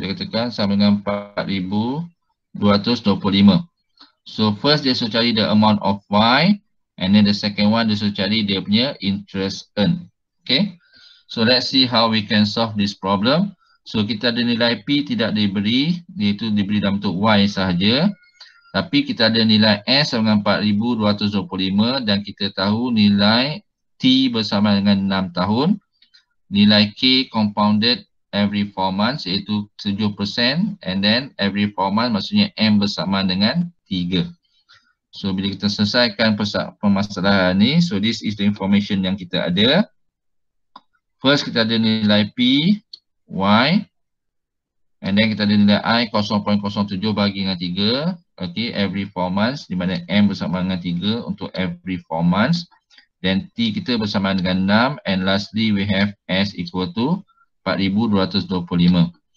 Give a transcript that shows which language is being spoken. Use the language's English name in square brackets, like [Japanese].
[Malay] So dia katakan sama dengan 4,225. [English] So first [Malay] dia suruh cari [English] the amount of Y. And then the second one [Malay] dia suruh cari dia punya [English] interest earn. Okay, so let's see how we can solve this problem. [Malay] So kita ada nilai P tidak diberi, iaitu diberi dalam bentuk Y sahaja. Tapi kita ada nilai S sama dengan 4,225 dan kita tahu nilai T bersama dengan 6 tahun. Nilai K compounded every 4 months iaitu 7%. [English] And then every 4 months [Malay] maksudnya M bersama dengan 3. So bila kita selesaikan permasalahan ni, [English] so this is the information [Malay] yang kita ada. First kita ada nilai P, Y, [English] and then [Malay] kita ada nilai I 0.07 bagi dengan 3. Okay, [English] every 4 months, [Malay] di mana M bersama dengan 3 untuk every 4 months. Then T kita bersama dengan 6. [English] And lastly, we have S equal to 4,225.